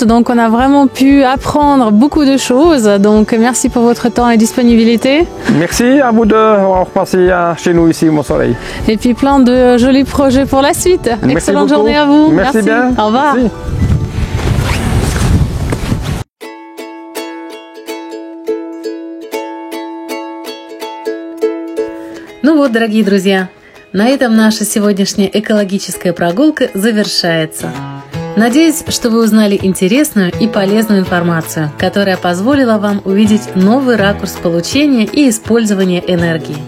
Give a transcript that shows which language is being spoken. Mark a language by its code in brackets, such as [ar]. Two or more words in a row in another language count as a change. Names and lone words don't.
[fr] Donc, on a vraiment pu apprendre beaucoup de choses. Donc, merci pour votre temps et disponibilité. Merci à vous deux d'avoir passé chez nous ici au Mont-Soleil. Et puis, plein de jolis projets pour la suite. Merci Excellente beaucoup. journée à vous. Merci bien. Au revoir. Merci. [ru] Ну вот, дорогие друзья, на этом наша сегодняшняя экологическая прогулка завершается. Надеюсь, что вы узнали интересную и полезную информацию, которая позволила вам увидеть новый ракурс получения и использования энергии.